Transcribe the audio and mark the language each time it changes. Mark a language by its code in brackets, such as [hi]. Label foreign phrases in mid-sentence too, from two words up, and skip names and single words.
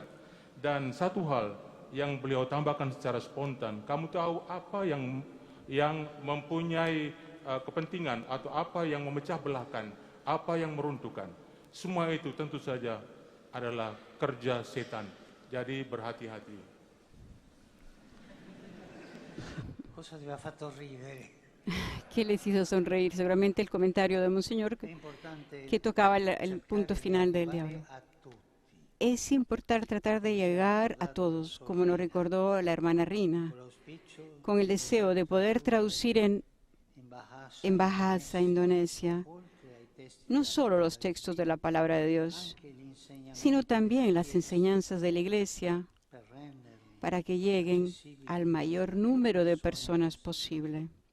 [id] Dan satu hal yang beliau tambahkan secara spontan, kamu tahu apa yang mempunyai kepentingan atau apa yang memecah belahkan, apa yang meruntuhkan. Semua itu tentu saja adalah kerja setan. Jadi berhati-hati. [it] Cosa ti ha fatto ridere? [es] ¿Qué les hizo sonreír? Seguramente el comentario de Monseñor que tocaba el punto final del diablo. Es importante tratar de llegar a todos, como nos recordó la hermana Rina, con el deseo de poder traducir en Bahasa Indonesia no solo los textos de la palabra de Dios, sino también las enseñanzas de la Iglesia para que lleguen al mayor número de personas posible.